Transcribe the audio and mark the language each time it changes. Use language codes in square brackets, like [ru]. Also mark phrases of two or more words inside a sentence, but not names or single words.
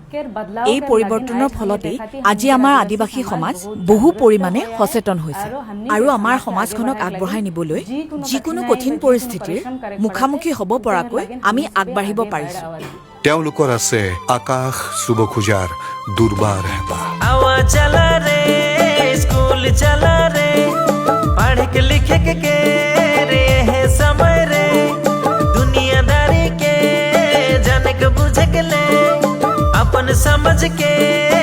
[as] এই পৰিৱৰ্তনৰ ফলতেই আজি আমাৰ আদিবাসী সমাজ বহু পৰিমাণে সচেতন হৈছে আৰু আমাৰ সমাজখনক আগবঢ়াই নিবলৈ যিকোনো কঠিন পৰিস্থিতিৰ মুখামুখি হ'ব পৰাকৈ আমি আগবাঢ়িব পাৰিছোঁ। তেওঁলোকৰ আছে আকাশ চুব খোজাৰ দুৰ্বাৰ হেঁপাহ। [bho] चला रे पढ़ के लिख के रे है समय रे दुनियादारी के जाने के बुझ के ले अपन समझ के